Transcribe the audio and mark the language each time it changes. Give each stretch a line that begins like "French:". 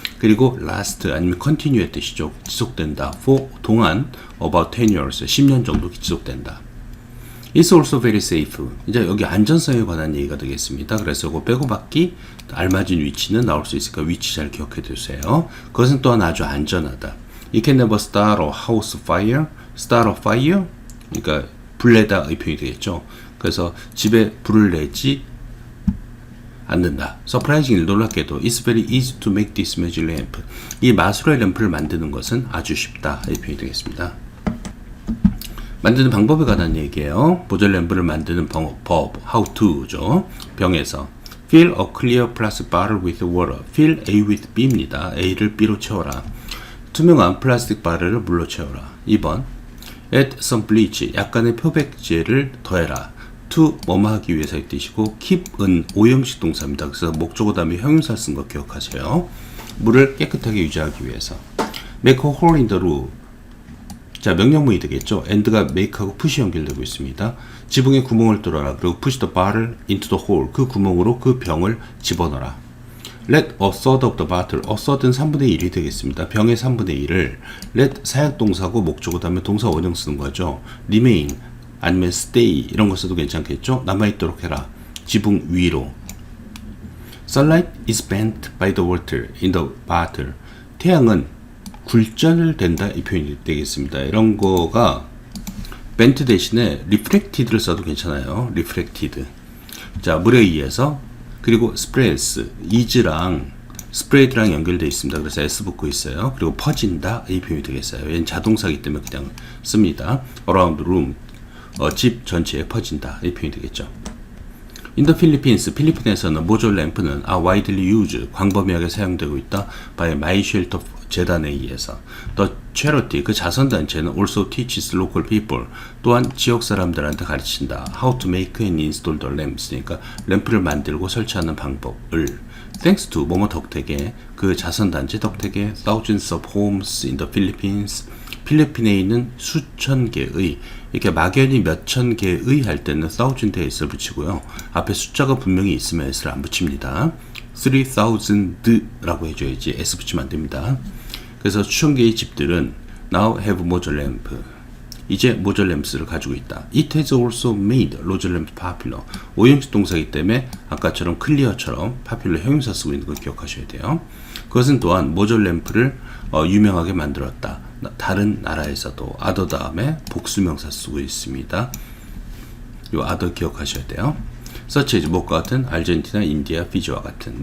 Korean: 그리고 last 아니면 continue의 뜻이죠. 지속된다. for 동안 about 10 years 10년 정도 지속된다.
English: It's also very safe.
Korean: 이제 여기 안전성에 관한 얘기가 되겠습니다. 그래서 이거 빼고받기 알맞은 위치는 나올 수 있으니까 위치 잘 기억해 두세요. 그것은 또한 아주 안전하다.
English: You can never start a house fire. Start a fire.
Korean: 그러니까 불내다의 표현이 되겠죠. 그래서 집에 불을 내지 않는다.
English: Surprisingly 놀랍게도 It's very easy to make this magic lamp.
Korean: 이 마술의 램프를 만드는 것은 아주 쉽다. 이 표현이 되겠습니다. 만드는 방법에 관한 얘기예요. 보젤 램프를 만드는 법, how to죠.
English: 병에서 fill a clear plastic bottle with water. fill A with B입니다.
Korean: A를 B로 채워라. 투명한 플라스틱 바르를 물로 채워라.
English: 2번 add some bleach.
Korean: 약간의 표백제를 더해라. to 뭐뭐 하기 위해서의 뜻이고 keep은 오형식 동사입니다. 그래서 목적어 다음에 형용사 쓴 거 기억하세요. 물을 깨끗하게 유지하기 위해서.
English: make a hole in the roof.
Korean: 자, 명령문이 되겠죠. and가 make하고 push이 연결되고 있습니다. 지붕에 구멍을 뚫어라.
English: 그리고 push the bottle into the hole.
Korean: 그 구멍으로 그 병을 집어넣어라.
English: let a third of the bottle.
Korean: a third은 3분의 1이 되겠습니다. 병의 3분의 1을 let 사역동사고 목적어 다음에 동사 원형 쓰는 거죠. remain 아니면 stay 이런 거 써도 괜찮겠죠. 남아있도록 해라. 지붕 위로.
English: sunlight is bent by the water in the bottle.
Korean: 태양은 굴절된다 이 표현이 되겠습니다. 이런 거가 bent 대신에 reflected를 써도 괜찮아요. reflected. 자, 물에 의해서. 그리고 spreads is랑 spread랑 연결되어 있습니다. 그래서 s 붙고 있어요. 그리고 퍼진다 이 표현이 되겠어요. 얘는 자동사이기 때문에 그냥 씁니다. around room 집 전체에 퍼진다 이 표현이 되겠죠.
English: In the Philippines,
Korean: 필리핀에서는 모조 램프는
English: are widely used,
Korean: 광범위하게 사용되고 있다. by My Shelter 재단에 의해서.
English: The charity,
Korean: 그 자선단체는
English: also teaches local people,
Korean: 또한 지역 사람들한테 가르친다.
English: How to make and install the lamps,
Korean: 그러니까 램프를 만들고 설치하는 방법을. Thanks to 뭐뭐 덕택에, 그 자선단체 덕택에
English: thousands of homes in the Philippines,
Korean: 필리핀에 있는 수천 개의, 이렇게 막연히 몇천 개의 할 때는 thousand에 s를 붙이고요. 앞에 숫자가 분명히 있으면 s를 안 붙입니다. 3000라고 해줘야지 s 붙이면 안 됩니다. 그래서 수천 개의 집들은
English: now have mojo lamp.
Korean: 이제 모조 램프를 가지고 있다.
English: It has also made mojo lamp popular.
Korean: 오형식 동사이기 때문에 아까처럼 clear처럼 popular 형용사 쓰고 있는 걸 기억하셔야 돼요. 그것은 또한 모조 램프를 유명하게 만들었다. 다른 나라에서도 other 다음에 복수명사 쓰고 있습니다. 이 other 기억하셔야 돼요. such as 뭐과 같은 아르헨티나, 인디아, 피지와 같은.